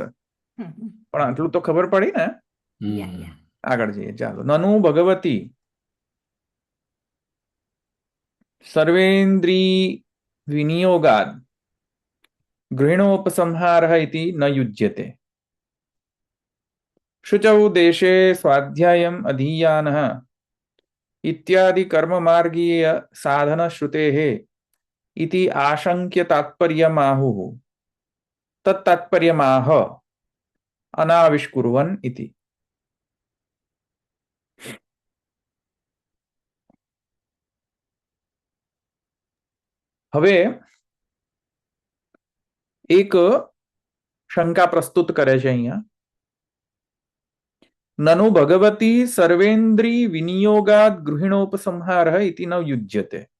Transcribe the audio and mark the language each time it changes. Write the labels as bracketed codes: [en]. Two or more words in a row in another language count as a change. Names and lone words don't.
[gu] પણ આટલું તો ખબર પડી ને? આગળ જઈએ ચાલો. [sa] ननु भगवती सर्वेन्द्री विनियोगाद गृहिणोपसंहार इति न युज्यते. शुचौ देशे स्वाध्यायम् अधीयानः इत्यादि कर्म मार्गीय साधन श्रुतेः इति आशंक्य तात्पर्यमाहुः तत्तात्पर्यमाह अनाविष्कुर्वन् इति। [gu] હવે એક શંકા પ્રસ્તુત કરે છે અહીંયા, [sa] ननु भगवती सर्वेन्द्री विनियोगाद गृहिणोपसंहारः इति न युज्यते।